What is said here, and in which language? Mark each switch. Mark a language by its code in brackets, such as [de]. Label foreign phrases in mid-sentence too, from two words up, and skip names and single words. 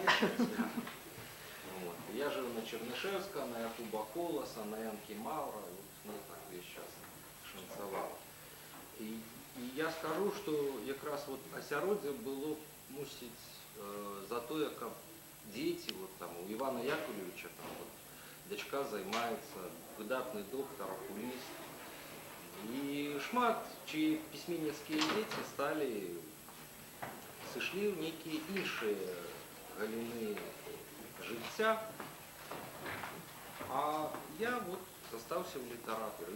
[ru] Вот. [be] Я жыў на Чернышевска, на Якуба Коласа, на Янкі Маўра, вот, ну, так весь час шанцавала. І я скажу, што якраз вот асяроддзе было, мусіць, за тое, каб дети, вот там у Ивана Яковлевича там вот дочка займаецца, выдатны доктор, окуліст. І шмат чьи пісьменніцкія дзеці сталі сышлі ў нейкія іншыя галіны жыцця, а я вот застаўся ў літаратуры.